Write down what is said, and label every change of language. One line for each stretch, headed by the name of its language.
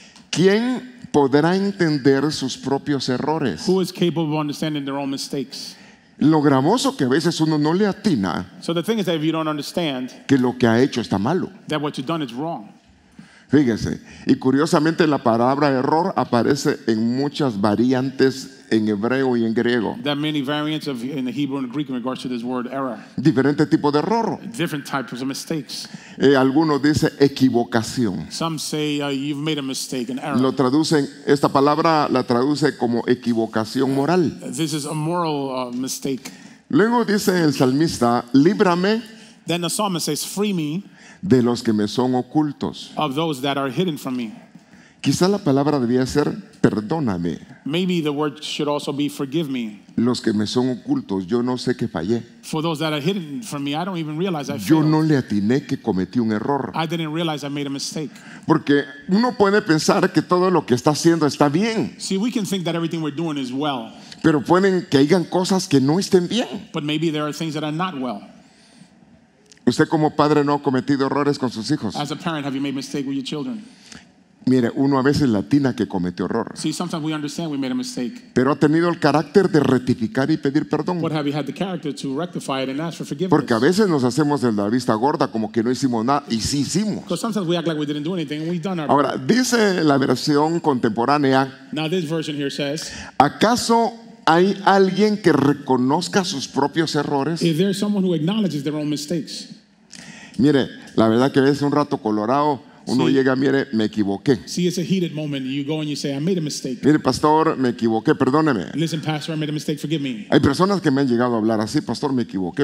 Spanish: ¿Quién podrá entender sus propios errores?
English: Who is capable of understanding their own mistakes?
Spanish: Lo gravoso que a veces uno no le atina
English: So the thing is that if you don't understand
Spanish: que lo que ha hecho está malo.
English: that what you've done is wrong.
Spanish: Fíjese, y curiosamente la palabra error aparece en muchas variantes en hebreo y en griego.
English: There are many variants of in the Hebrew and Greek in regards to this word error.
Spanish: Diferentes tipos de error.
English: Different types of mistakes.
Spanish: Algunos dicen equivocación.
English: Some say you've made a mistake, an error.
Spanish: Lo traducen, esta palabra la traduce como equivocación moral.
English: This is a moral mistake.
Spanish: Luego dice el salmista, líbrame
English: Then the psalmist says, free me
Spanish: de los que me son ocultos.
English: of those that are hidden from me.
Spanish: Quizá la palabra debía ser perdóname.
English: Maybe the word should also be forgive me.
Spanish: Los que me son ocultos, yo no sé que fallé.
English: For those that are hidden from me, I don't even realize I
Spanish: Yo
English: failed.
Spanish: no le atiné que cometí un error.
English: I didn't realize I made a mistake.
Spanish: Porque uno puede pensar que todo lo que está haciendo está bien,
English: See, we can think that everything we're doing is well,
Spanish: pero pueden que hayan cosas que no estén bien.
English: but maybe there are things that are not well.
Spanish: Usted como padre no ha cometido errores con sus hijos.
English: As a parent, have you made a mistake with your children?
Spanish: Mire, uno a veces le atina que cometió error,
English: See, sometimes we understand we made a mistake,
Spanish: pero ha tenido el carácter de rectificar y pedir perdón.
English: but have you had the character to rectify it and ask for forgiveness?
Spanish: Porque a veces nos hacemos de la vista gorda como que no hicimos nada y sí hicimos.
English: Because sometimes we act like we didn't do anything and we've done our
Spanish: Ahora, dice la versión contemporánea,
English: Now this version here says,
Spanish: ¿acaso hay alguien que reconozca sus propios errores?
English: if there's someone who acknowledges their own mistakes.
Spanish: Mire, la verdad que es un rato colorado, uno Sí. llega, mire, me equivoqué.
English: See, it's a heated moment. You go and you say, I made a mistake.
Spanish: Mire, pastor, me equivoqué, perdóneme.
English: Listen, pastor, I made a mistake. Forgive me.
Spanish: Hay personas que me han llegado a hablar así, pastor, me equivoqué,